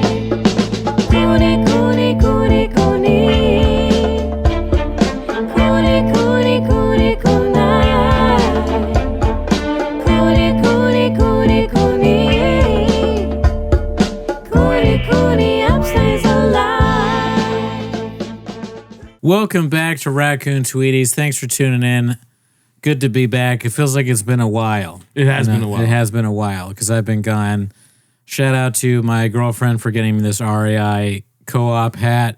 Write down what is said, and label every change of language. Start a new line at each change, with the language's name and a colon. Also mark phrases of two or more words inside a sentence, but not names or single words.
English: Cooney, Cooney, Cooney, Cooney. Cooney, Cooney, Cooney, Cooney. Cooney, Cooney, Cooney, Cooney. Cooney, Cooney, upstays alive. Welcome back to Raccoon Tweeties. Thanks for tuning in. Good to be back. It feels like it's been a while. It has been a while. It has been a while because I've been gone. Shout out to my girlfriend for getting me this REI co-op hat.